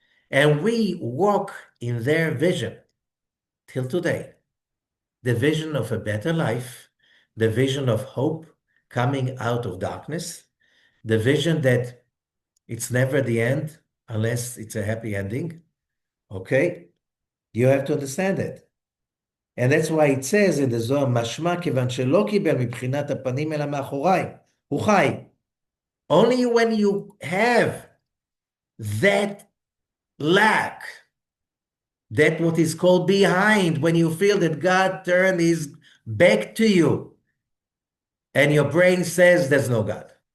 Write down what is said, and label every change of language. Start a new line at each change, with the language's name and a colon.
English: And we walk in their vision till today. The vision of a better life, the vision of hope coming out of darkness, the vision that it's never the end unless it's a happy ending. Okay? You have to understand it. And that's why it says in the Zohar,
Hebrew: משמע כיוון שלא קיבל מבחינת הפנים אלא מאחוריי, הוא חי.
English: Only when you have that lack, that what is called behind, when you feel that God turned his back to you, and your brain says there's no God.